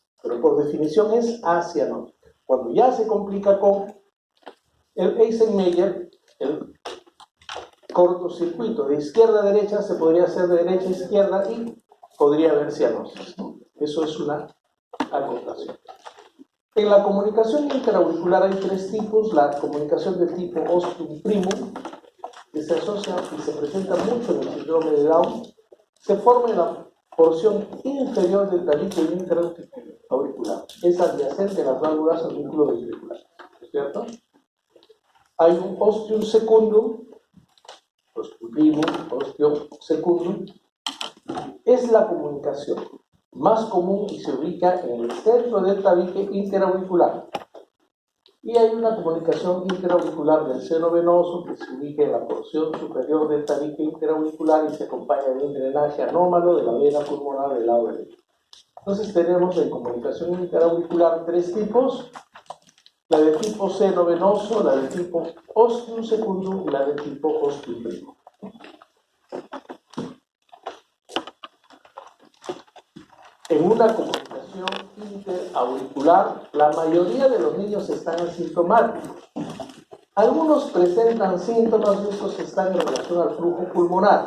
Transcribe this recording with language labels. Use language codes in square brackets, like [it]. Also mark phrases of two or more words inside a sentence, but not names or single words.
[es] Pero por definición es acianótica. Cuando ya se complica con el Eisenmenger, el cortocircuito de izquierda a derecha se podría hacer de derecha a izquierda y podría haber cianosis. Eso es una acotación. En la comunicación interauricular hay tres tipos. La comunicación del tipo [la] ostium primum, [es] que se asocia y se presenta mucho en el síndrome de Down, se forma en la porción inferior del tabique interauricular. Es adyacente a las válvulas auriculoventriculares, ¿cierto? Hay un [la] ostium secundum, ostium primum, ostium secundum. [es] Es la comunicación más común y se ubica en el centro del tabique interauricular. Y hay una comunicación interauricular del seno venoso que se ubica en la porción superior del tabique interauricular y se acompaña de un drenaje anómalo de la vena pulmonar del lado derecho. Entonces tenemos en comunicación interauricular tres tipos: la de tipo seno venoso, la de tipo [la] ostium secundum [es] y la de tipo [la] ostium primum. [es] En una comunicación interauricular, la mayoría de los niños están asintomáticos. Algunos presentan síntomas y estos están en relación al flujo pulmonar.